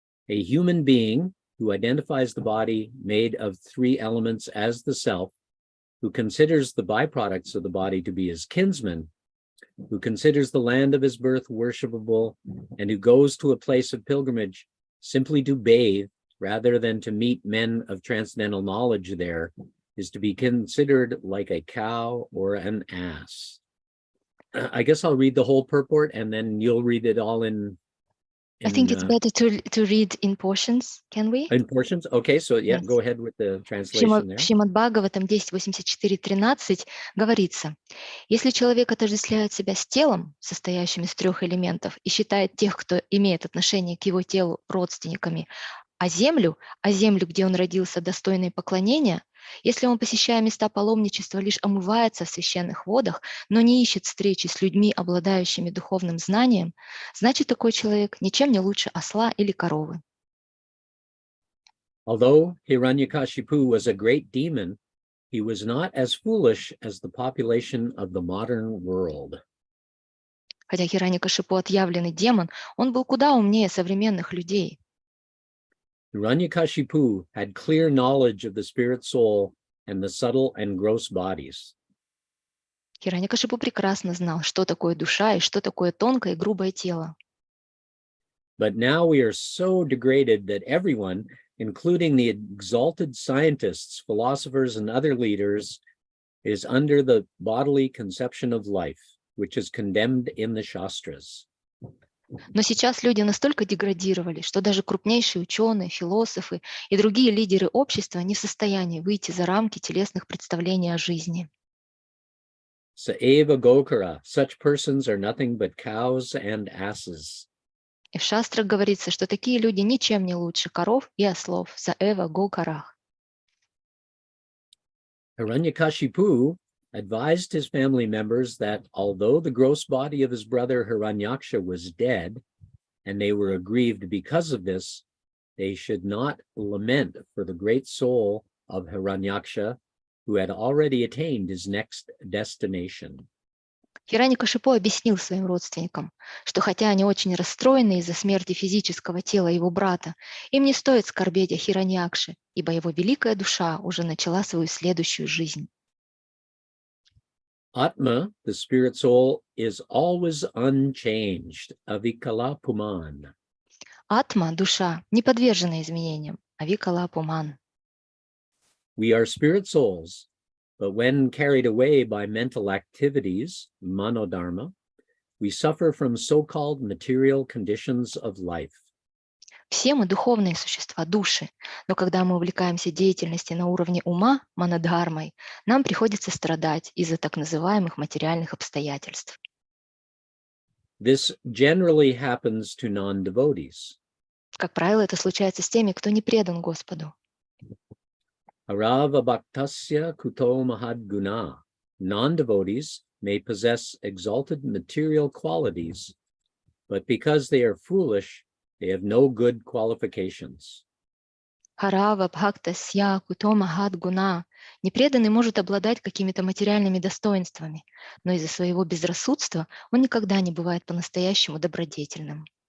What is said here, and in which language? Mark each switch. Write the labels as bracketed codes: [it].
[en] A human being who identifies the body made of three elements as the self, who considers the byproducts of the body to be his kinsmen, who considers the land of his birth worshipable, and who goes to a place of pilgrimage simply to bathe rather than to meet men of transcendental knowledge there, is to be considered like a cow or an ass. I guess I'll read the whole purport and then you'll read it all in I think it's better to read in portions, can we? in portions. Okay, so yeah, Yes. go ahead with the translation there. [ru] В Шримад Бхагаватам 10.84.13 говорится: если человек отождествляет себя с телом, состоящим из трех элементов, и считает тех, кто имеет отношение к его телу, родственниками, а землю, где он родился, достойной поклонения, если он, посещая места паломничества, лишь омывается в священных водах, но не ищет встречи с людьми, обладающими духовным знанием, значит, такой человек ничем не лучше осла или коровы. [en] Although Hiranyakashipu was a great demon, he was not as foolish as the population of the modern world. [ru] Хотя Хираньякашипу отъявленный демон, он был куда умнее современных людей. [en] Hiranyakashipu had clear knowledge of the spirit soul and the subtle and gross bodies. [ru] Хираньякашипу прекрасно знал, что такое душа и что такое тонкое и грубое тело. [en] But now we are so degraded that everyone, including the exalted scientists, philosophers, and other leaders, is under the bodily conception of life, which is condemned in the Shastras. [ru] Но сейчас люди настолько деградировали, что даже крупнейшие ученые, философы и другие лидеры общества не в состоянии выйти за рамки телесных представлений о жизни. [en] Saeva Gokara, such persons are nothing but cows and asses. [ru] И в шастрах говорится, что такие люди ничем не лучше коров и ослов. [sa] Саэва Гокарах. [en] Hiranyakashipu advised his family members that although the gross body of his brother Hiranyaksha was dead, and they were aggrieved because of this, they should not lament for the great soul of Hiranyaksha, who had already attained his next destination. [ru] Хираньякашипу объяснил своим родственникам, что хотя они очень расстроены из-за смерти физического тела его брата, им не стоит скорбеть о Хираньякше, ибо его великая душа уже начала свою следующую жизнь. [en] Atma, the spirit soul, is always unchanged, avikala puman. [ru] Атма, душа, не подвержена изменениям, авикала пуман. [en] We are spirit souls, but when carried away by mental activities, manodharma, we suffer from so-called material conditions of life. [ru] Все мы духовные существа, души, но когда мы увлекаемся деятельностью на уровне ума, манадхармой, нам приходится страдать из-за так называемых материальных обстоятельств. [en] This generally happens to non-devotees. [ru] Как правило, это случается с теми, кто не предан Господу. [sa] Arava bhaktasya kuto mahad guna. [en] Non-devotees may possess exalted material qualities, but because they are foolish, they have no good qualifications. [sa] Харава, бхакта, сья, кутома, хад, гуна. [ru] Непреданный может обладать какими-то материальными достоинствами, но из-за своего безрассудства он никогда не бывает по-настоящему добродетельным.